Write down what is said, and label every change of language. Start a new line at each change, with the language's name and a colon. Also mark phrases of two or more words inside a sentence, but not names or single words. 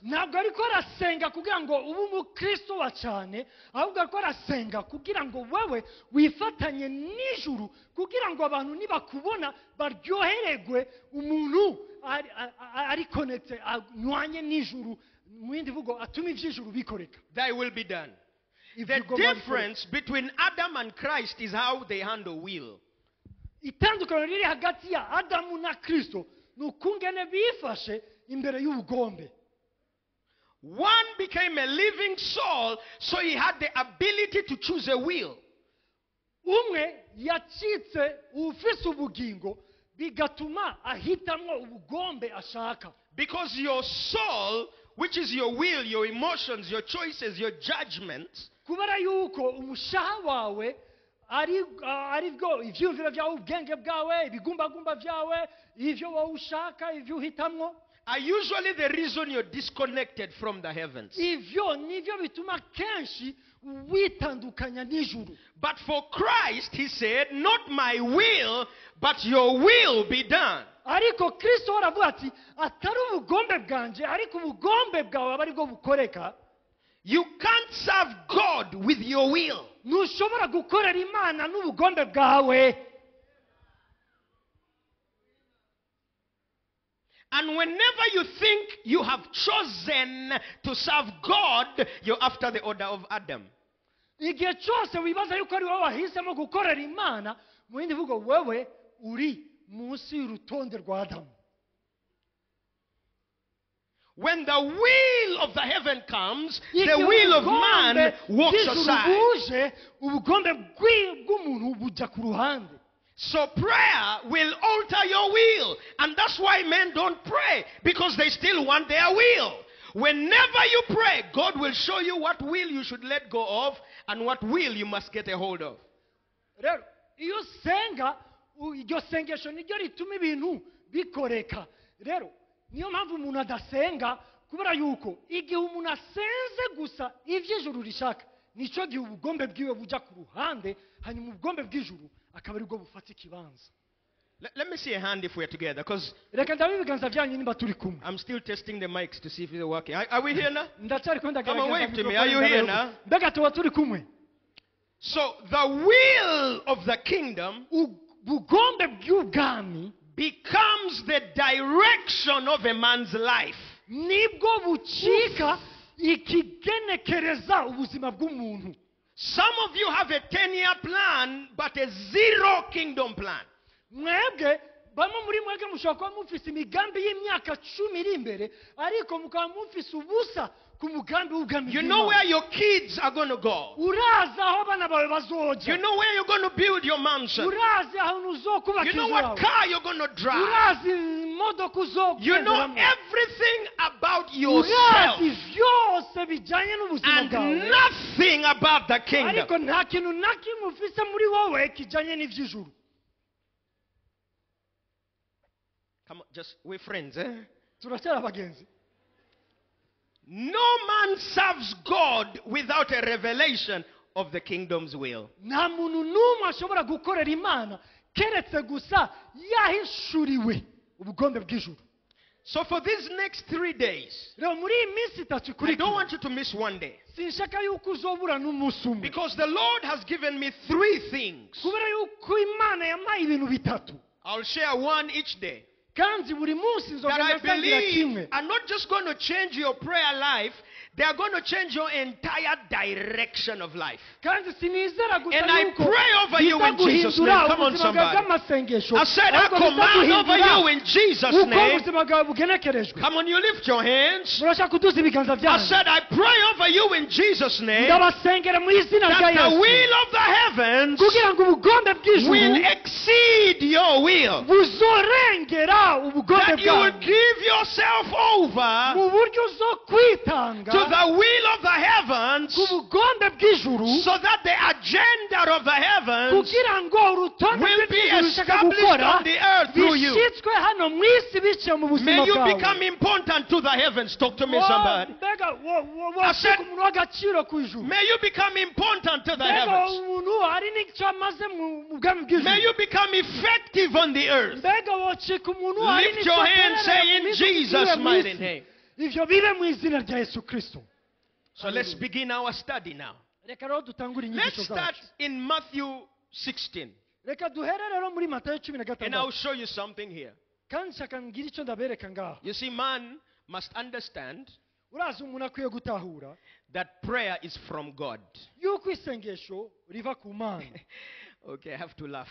Rundi: ntabwo ariko arasenga kugira ngo ube umukristo wa cyane, ahubwo ariko arasenga kugira ngo wewe wifatanye n'ijuru, kugira ngo abantu nibakubona baryohererwe umuntu ari connected, anywanye n'ijuru, mu yindi mvugo atuma iby'ijuru bikoreka.
English: Thy will be done. The difference between Adam and Christ is how they handle will.
Rundi: Itandukano riri hagati ya Adamu na Kristo ni ukungene bifashe imbere y'ubugombe.
English: One became a living soul, so he had the ability to choose a will.
Rundi: Umwe yacitse ufise ubugingo bigatuma ahitamwo ubugombe ashaka.
English: Because your soul, which is your will, your emotions, your choices, your judgments,
Rundi: kubera yuko umushaha wawe ari bwo ivyumviro byawe, ubwenge bwawe, ibigumbagumba byawe, ivyo wowe ushaka, ivyo uhitamwo,
English: are usually the reason you're disconnected from the heavens.
Rundi: ivyo nivyo bituma kenshi witandukanya n'ijuru.
English: But for Christ, he said, not my will, but your will be done.
Rundi: Ariko Kristo aravuga ati atari ubugombe bwanje ariko ubugombe bwawe aba aribwo bukoreka.
English: You can't serve God with your will.
Rundi: Ntushobora gukorera Imana n'ubugombe bwawe.
English: And whenever you think you have chosen to serve God, you're after the order of Adam.
Rundi: Igihe cyose wibaza yuko ari wowe wahisemo gukorera Imana, mu yindi mvugo wewe uri munsi y'urutonde rwa Adamu.
English: When the will of the heaven comes, the will of man walks aside.
Rundi: Ubugombe bw'umuntu bujya ku ruhande.
English: So prayer will alter your will. And that's why men don't pray, because they still want their will. Whenever you pray, God will show you what will you should let go of and what will you must get a hold of.
Rundi: Rero iyo senga iryo sengesho niryo rituma ibintu bikoreka. Rero niyo mpamvu umuntu adasenga, kubera yuko igihe umuntu asenze gusa ivy'ijuru rishaka, nico gihe ubugombe bwiwe buja ku ruhande, hanyuma ubugombe bw'ijuru akaba aribwo bufata ikibanza.
English: Let me see a hand if we're together, because
Rundi: Reka ndabe ibiganza byanyu nimba turi kumwe.
English: I'm still testing the mics to see if they're working. Are we here now?
Rundi: Ndacyari kwenda
English: Come on, wave to me. Are you here now?
Rundi: Mbega tuba turi kumwe.
English: So the will of the kingdom
Rundi: Ubugombe bw'ubwami
English: becomes the direction of a man's life.
Rundi: nibwo bucika ikigenekereza ubuzima bw'umuntu.
English: Some of you have a 10-year plan, but a zero kingdom plan.
Rundi: Mwebwe bamwe muri mwebwe mushobora kuba mufise imigambi y'imyaka 10 iri imbere, ariko mukaba mufise ubusa ku mugambi w'ubwami.
English: You know where your kids are going to go.
Rundi: Urazi aho abana bawe bazoja.
English: You know where you're going to build your mansion.
Rundi: Urazi aho uzokubaka
English: You
Rundi: inzu
English: know
Rundi: yawe.
English: what car you're going to drive.
Rundi: Urazi imodoka uzogenderamo.
English: You know everything about yourself
Rundi: Urazi vyose bijanye n'ubuzima
English: and
Rundi: bwawe.
English: nothing about the kingdom.
Rundi: Ariko nta kintu na kimwe ufise muri wowe kijanye n'ivy'ijuru.
English: Come on, just we're friends, eh?
Rundi: Turacyari abagenzi.
English: No man serves God without a revelation of the kingdom's will.
Rundi: Nta muntu n'umwe ashobora gukorera Imana keretse gusa yahishuriwe ubugombe bw'ijuru.
English: So for these next 3 days,
Rundi: Rero muri iyi minsi itatu
English: I don't
Rundi: ikurikira,
English: want you to miss one day.
Rundi: sinshaka yuko uzobura n'umunsi umwe.
English: Because the Lord has given me 3 things.
Rundi: Kubera yuko Imana yampaye ibintu bitatu.
English: I'll share one each day
Rundi: Kandi buri munsi
English: that I
Rundi: nzogenda nsangira
English: believe
Rundi: kimwe.
English: are not just going to change your prayer life, they are going to change your entire direction of life.
Rundi: Kandi sinizera gusa
English: And I
Rundi: yuko
English: pray over you in Jesus' name. Come on, somebody. I said, I command over you in Jesus'
Rundi: uko
English: name.
Rundi: ubuzima bwawe bugenekerejwe.
English: Come on, you lift your hands.
Rundi: Murashaka kuduza ibiganza
English: I
Rundi: byanyu.
English: said, I pray over you in Jesus' name
Rundi: Ndabasengera mu izina rya
English: that the
Rundi: Yesu,
English: will of the heavens
Rundi: kugira ngo ubugombe
English: will
Rundi: bw'ijuru
English: exceed your will.
Rundi: buzorengera ubugombe
English: That you will
Rundi: bwawe,
English: give yourself over
Rundi: mu buryo uzo kwitanga
English: to the will of the heavens,
Rundi: ku bugombe bw'ijuru
English: so that the agenda of the heavens
Rundi: kugira ngo urutonde
English: will be
Rundi: rw'ibyo rushaka
English: established
Rundi: gukora
English: on the earth through you.
Rundi: bishyitswe hano mu isi biciye mu buzima
English: May you
Rundi: bwawe.
English: become important to the heavens. Talk to me, somebody.
Rundi: mbega
English: I said,
Rundi: washika umuntu w'agaciro ku ijuru.
English: May you become important to the
Rundi: mbega
English: heavens.
Rundi: umuntu hari n'icyo amaze mu bwami bw'ijuru.
English: May you become effective on the earth.
Rundi: mbega wacika umuntu hari
English: Lift
Rundi: n'icyo
English: your hand,
Rundi: aterera
English: say
Rundi: mu
English: in
Rundi: minsi
English: Jesus'
Rundi: igiye mu
English: mighty
Rundi: isi.
English: name.
Rundi: Ivyo bibe mu izina rya Yesu Kristo.
English: So let's begin our study now.
Rundi: Reka rero dutangure
English: Let's
Rundi: inyigisho
English: start
Rundi: zacu.
English: in Matthew 16.
Rundi: Reka duhere rero muri Matayo
English: And I'll
Rundi: 16.
English: show you something here.
Rundi: kandi nshaka ngira icyo ndabereka ngaha.
English: You see, man must understand
Rundi: urazi umuntu akwiye gutahura
English: that prayer is from God.
Rundi: yuko isengesho riva ku Mana.
English: Okay, I have to laugh.